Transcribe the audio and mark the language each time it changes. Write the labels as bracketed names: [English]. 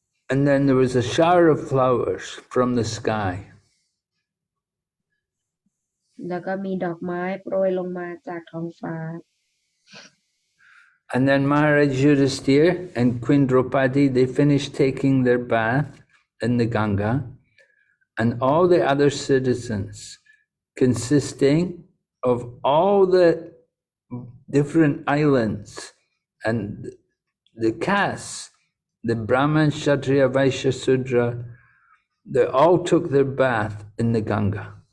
[English] And then there was a shower of flowers from the sky. [Thai] แล้วก็มีดอกไม้โปรยลงมาจากท้องฟ้า [English] And then Maharaj Yudhisthira and Queen Draupadi, they finished taking their bath in the Ganga, and all the other citizens, consisting of all the different islands and the castes, the Brahman, Kshatriya, Vaishya, Sudra, they all took their bath in the Ganga.